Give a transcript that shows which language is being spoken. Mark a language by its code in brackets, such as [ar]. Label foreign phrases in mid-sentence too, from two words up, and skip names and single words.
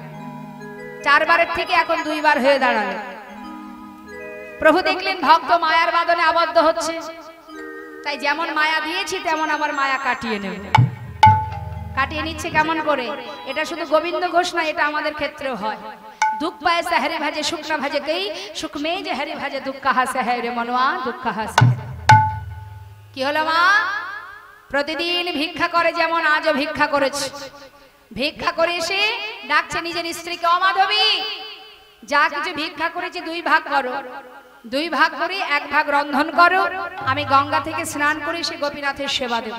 [bn] 4 বারের থেকে এখন 2 বার হয়ে দাঁড়ালো। প্রভু দেখলেন ভক্ত মায়ার বাঁধনে আবদ্ধ হচ্ছে, তাই যেমন মায়া দিয়েছি তেমন আমার মায়া কাটিয়ে নেব। কাটিয়ে নিচ্ছে কেমন করে? এটা শুধু গোবিন্দ ঘোষ না, এটা আমাদের ক্ষেত্রেও হয়। [hi] दुख पाए से हरि भजे सुख न भजे कई सुख में जे हरि भजे दुख कहाँ से है रे मनवा दुख कहाँ से है। [bn] কি হলো মা? প্রতিদিন ভিক্ষা করে, যেমন আজও ভিক্ষা করেছে। ভিক্ষা করে এসে ডাকছে নিজের স্ত্রীকে, ও মাধবী যা কিছু ভিক্ষা করেছি 2 ভাগ করো, 2 ভাগ করে 1 ভাগ রন্ধন করো, আমি গঙ্গা থেকে স্নান করে এসে গোপীনাথের সেবা দেব।